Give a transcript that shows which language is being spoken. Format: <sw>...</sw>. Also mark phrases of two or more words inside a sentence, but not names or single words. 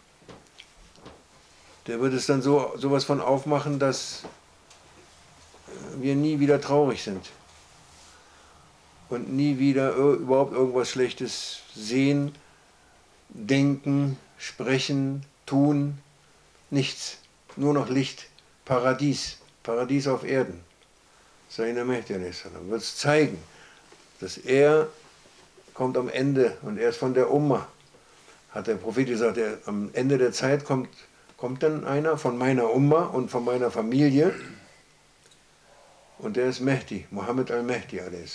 <de>Der wird es dann sowas von aufmachen, dass wir nie wieder traurig sind. Und nie wieder überhaupt irgendwas Schlechtes sehen, denken, sprechen, tun. Nichts. Nur noch Licht. Paradies. Paradies auf Erden. Sayyidina Mahdi a.s. wird es zeigen, dass er kommt am Ende und er ist von der Umma. Hat der Prophet gesagt, am Ende der Zeit kommt dann einer von meiner Umma und von meiner Familie und der ist Mehdi, Mohammed al-Mehdi a.s.</de>